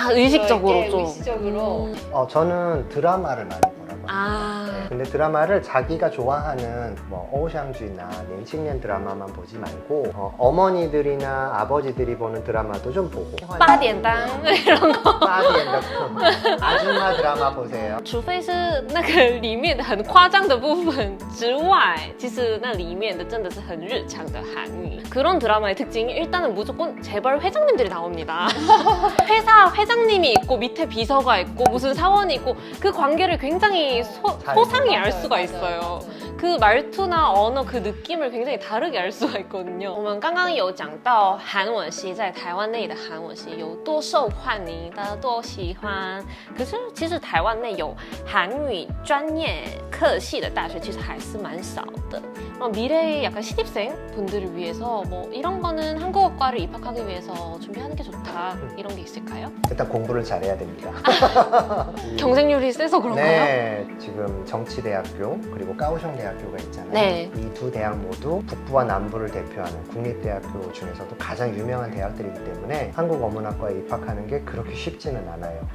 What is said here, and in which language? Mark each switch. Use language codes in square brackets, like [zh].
[ko] 의식적으로 좀. 의식적으로. 저는 드라마를 많이 보라고 합니다. 아, 근데 드라마를 자기가 좋아하는 뭐 오샹쥐나 낸칭년 드라마만 보지 말고 어머니들이나 아버지들이 보는 드라마도 좀 보고 8点档 이런 거. 아줌마 드라마 보세요. [zh] 除非是那个里面的很夸张的部分之外，其实那里面的真的是很日常的韩语。 [ko] 그런 드라마의 특징이 일단은 무조건 재벌 회장님들이 나옵니다. 회사 회장님이 있고 밑에 비서가 있고 무슨 사원이 있고 그 관계를 굉장히 소상히 알 수가 있어요. 그 말투나 언어 그 느낌을 굉장히 다르게 알 수가 있거든요. [zh] 我们刚刚有讲到韩文系在台湾内的韩文系有多受欢迎，大家多喜欢。可是其实台湾内有韩语专业课系的大学其实还是蛮少的。 [ko] 미래의 약간 신입생 분들을 위해서 뭐 이런 거는 한국어과를 입학하기 위해서 준비하는 게 좋다 이런 게 있을까요? 일단 공부를 잘해야 됩니다. 경쟁률이 세서 그런가요? 네, 지금 정치대학교 그리고 까오슝대학교가 있잖아요. 네. 이 두 대학 모두 북부와 남부를 대표하는 국립대학교 중에서도 가장 유명한 대학들이기 때문에 한국어문학과에 입학하는 게 그렇게 쉽지는 않아요.